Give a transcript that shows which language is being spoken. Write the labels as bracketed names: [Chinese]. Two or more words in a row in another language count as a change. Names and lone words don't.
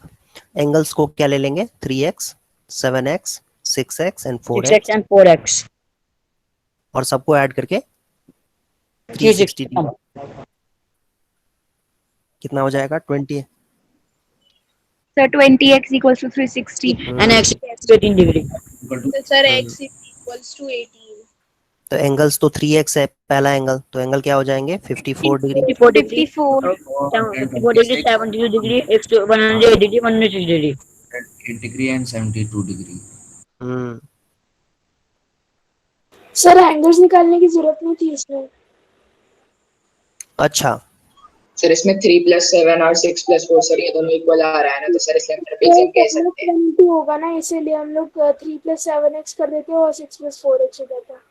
[Hindi] एंगल्स को क्या ले लेंगे, 3x 7x 6x एंड 6x 4x [English] and 4x, [Hindi] और सबको ऐड करके 360 360 कितना हो जाएगा 20। [English] सर 20x equals to 360. and x equals to 18 degree. [Hindi] तो सर x [English] equals to [Hindi] 18। तो एंगल्स तो 3x है पहला एंगल, तो एंगल क्या हो जाएंगे 54 डिग्री। [English] 54 degree, 54. 54 degree, 72 degree, x 108 degree, 106 degree. 8 degree and 72 degree। हम्म [Hindi] सर एंगल्स निकालने की जरूरत नहीं थी इसमें। अच्छा सर इसमें 3+7 और 6+4 सर ये दोनों इक्वल आ रहा है ना, तो सर इसलिए हम ट्रेपेजियम कह सकते हैं। 20 होगा ना, इसीलिए हम लोग 3+7x कर देते हैं और 6+4x हो जाता है।